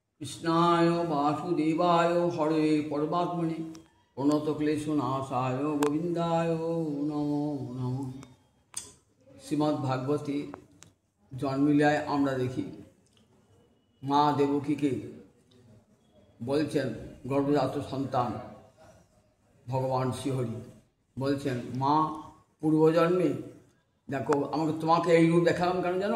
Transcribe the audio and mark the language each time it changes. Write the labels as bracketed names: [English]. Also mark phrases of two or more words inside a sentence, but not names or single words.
[Sanskrit] कृष्णाय वासुदेवाय हरे परमात्मने प्रणतक्लेशनाशाय गोविंदाय नमो नमः। [Bangla] শ্রীমদ্ ভাগবতে জন্মলীলায় আমরা দেখি মা দেবকীকে বলছেন, গর্ভজাত সন্তান ভগবান শ্রীহরি বলছেন, মা পূর্বজন্মে দেখো আমাকে তোমাকে এই রূপ দেখালাম কেন জানো?